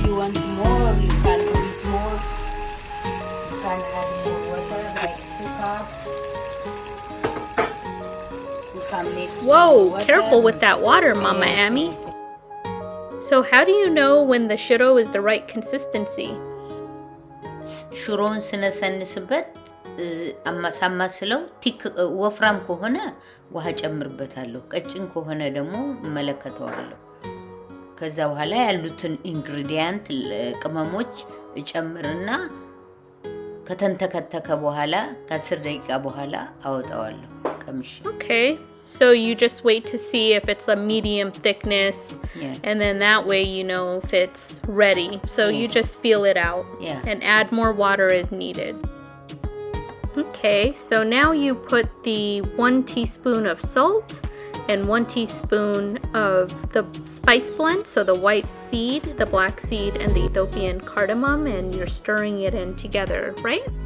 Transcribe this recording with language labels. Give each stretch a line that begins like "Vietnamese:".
English: You want more, you can put more. You can add more water like 2 cups. You can mix Whoa, water. careful with that water, Mama Ami. So how do you know when the shiro is the right consistency?
Amharic: ሽሮውን ስነሰንስበት ሳማስለው ቲክ ወፍራም ከሆነ ውሃ ጨምርበታለሁ። ቀጭን ከሆነ ደግሞ እመለከተዋለሁ። ከዛ በኋላ ያሉትን ኢንግሪዲየንት ቅመሞች እጨምርና ከተንተከተከ በኋላ ከ10 ደቂቃ በኋላ አወጣዋለሁ ቀምሼ።
English: Okay, so you just wait to see if it's a medium thickness, Yeah. and then that way you know if it's ready. So you just feel it out Yeah. and add more water as needed. Okay, so now you put the 1 teaspoon of salt and 1 teaspoon of the spice blend, so the white seed, the black seed, and the Ethiopian cardamom, and you're stirring it in together, right?